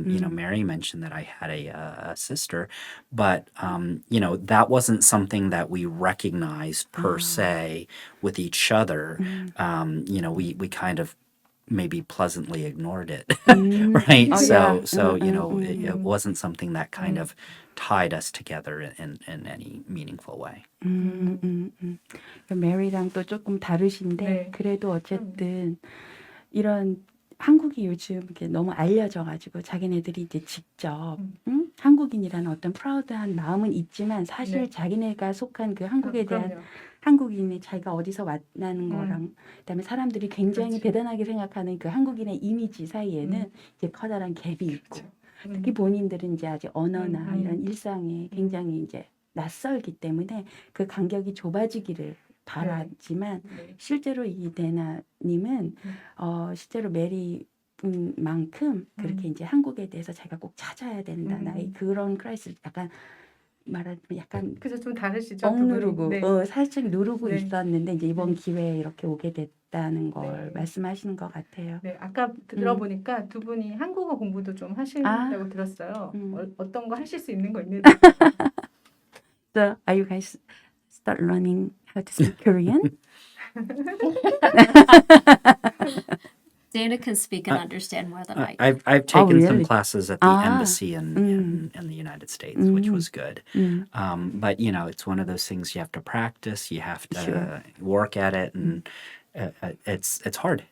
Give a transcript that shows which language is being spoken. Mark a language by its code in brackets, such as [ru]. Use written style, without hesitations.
[en] Mary mentioned that I had a sister, but that wasn't something that we recognized per se with each other. We kind of maybe pleasantly ignored it, right? Oh, So, yeah. it wasn't something that kind of tied us together in any meaningful way. [ko] 메리랑 또 조금 다르신데 네. 그래도 어쨌든 이런 한국이 요즘 이렇게 너무 알려져가지고 자기네들이 이제 직접 한국인이라는 어떤 프라우드한 마음은 있지만 사실 네. 자기네가 속한 그 한국에 대한 그럼요. 한국인의 자기가 어디서 왔다는 거랑 그다음에 사람들이 굉장히 그렇지. 대단하게 생각하는 그 한국인의 이미지 사이에는 이제 커다란 갭이 있고 특히 본인들은 이제 아직 언어나 이런 일상에 굉장히 이제 낯설기 때문에 그 간격이 좁아지기를 바랐지만 네. 실제로 이 데나님은 실제로 메리만큼 그렇게 이제 한국에 대해서 자기가 꼭 찾아야 된다. 나의 그런 크라이스를 약간 말하자면 약간 그래서 좀 다르시죠? 두 억누르고 분이? 네. 살짝 누르고 네. 있었는데 이제 이번 네. 기회에 이렇게 오게 됐다는 걸 네. 말씀하시는 것 같아요. 네, 아까 들어보니까 두 분이 한국어 공부도 좀 하신다고 들었어요. 어떤 거 하실 수 있는 거 있는지. [en] So, are you guys start learning how to speak Korean? Dana can speak and understand more than I do. I've taken some really? classes at the embassy in the United States, which was good. But it's one of those things you have to practice, you have to work at it, and it's hard.